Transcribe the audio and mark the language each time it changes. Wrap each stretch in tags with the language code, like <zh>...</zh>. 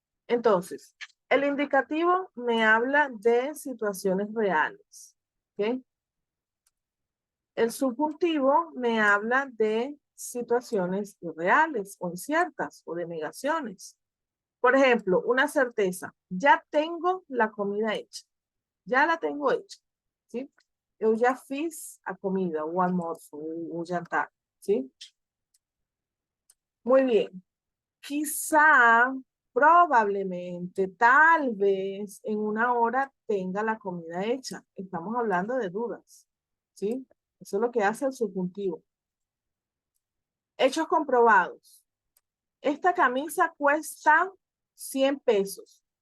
<es>Entonces, el indicativo me habla de situaciones reales. ¿Ok? El subjuntivo me habla de situaciones irreales o inciertas o de negaciones. Por ejemplo, una certeza. Ya tengo la comida hecha. Ya la tengo hecha. ¿Sí?</es> <pt>Eu já fiz a comida, o almoço, o jantar.</pt> <es>¿Sí? Muy bien. Quizá, probablemente, tal vez en una hora tenga la comida hecha. Estamos hablando de dudas. ¿Sí? Eso es lo que hace el subjuntivo. Hechos comprobados. Esta camisa cuesta 100 pesos.</es>